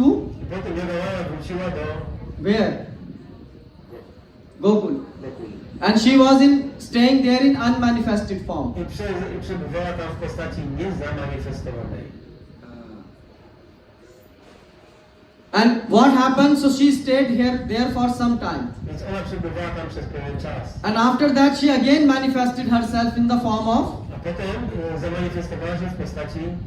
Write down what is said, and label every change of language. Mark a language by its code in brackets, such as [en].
[pl] I potem Jogmaya wróciła do [en] where? Gokul. [pl] Gokul. [en] And she was staying there in unmanifested form. [pl] I przebywała tam w postaci niezamanifestowanej. [en] And what happened? So she stayed there for some time. [pl] Więc ona przebywała tam przez pewien czas. [en] And after that, she again manifested herself in the form of [pl] A potem zamanifestowała się w postaci